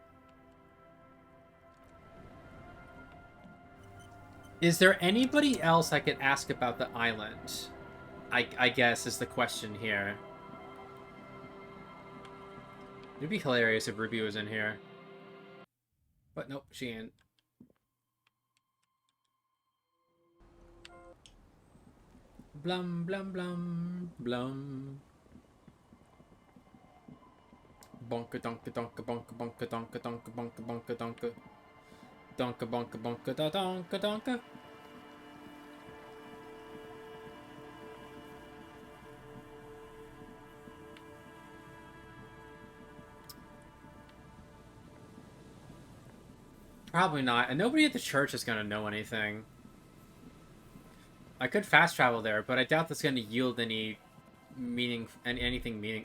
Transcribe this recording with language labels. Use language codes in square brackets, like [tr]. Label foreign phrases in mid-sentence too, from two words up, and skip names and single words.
[en] Is there anybody else I could ask about the island? I guess is the question here. It'd be hilarious if Ruby was in here. But nope, she ain't. Blum, blum, blum, blum. Bonka, donka, donka, bonka, bonka, donka, donka, bonka, bonka, donka. Donka, bonka, bonka, da, donka, donka. Probably not. And nobody at the church is going to know anything. I could fast travel there, but I doubt that's going to yield any meaning, anything meaning.